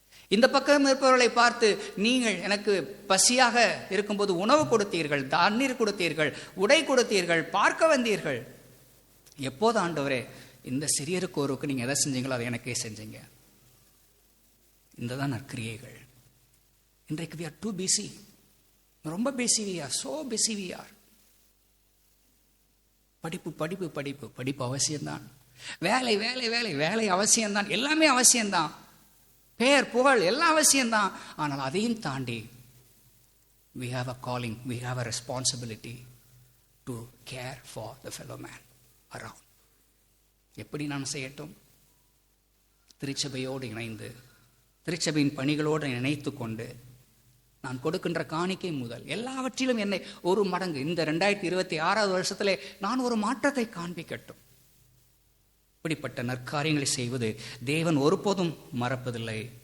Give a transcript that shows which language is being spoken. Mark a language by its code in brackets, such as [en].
[ta] இந்த பக்கம் இருப்பவர்களை பார்த்து, நீங்கள் எனக்கு பசியாக இருக்கும்போது உணவு கொடுத்தீர்கள், தண்ணீர் கொடுத்தீர்கள், உடை கொடுத்தீர்கள், பார்க்க வந்தீர்கள். எப்போது ஆண்டவரே இந்த சிறியருக்கு ஒருவருக்கு நீங்கள் எதை செஞ்சீங்களோ அதை எனக்கே செஞ்சீங்க. இந்த தான் நற்கிரியைகள். இன்றைக்கு [en] we are too busy. [ta] ரொம்ப busy [en] we are, so busy we are. [ta] படிப்பு படிப்பு படிப்பு படிப்பு அவசியம்தான். வேலை வேலை வேலை வேலை அவசியம்தான். எல்லாமே அவசியம்தான். பெயர் புகழ் எல்லாம் அவசியம்தான். ஆனால் அதையும் தாண்டி [en] we have a calling, we have a responsibility to care for the fellow man around. [ta] எப்படி நான் செய்யட்டும்? திருச்சபையோடு இணைந்து, திருச்சபையின் பணிகளோடு இணைத்து கொண்டு, நான் கொடுக்கின்ற காணிக்கை முதல் எல்லாவற்றிலும் என்னை ஒரு மடங்கு இந்த 2026 வருஷத்திலே நான் ஒரு மாற்றத்தை காண்பிக்கட்டும். இப்படிப்பட்ட நற்காரியங்களை செய்வது தேவன் ஒருபோதும் மறப்பதில்லை.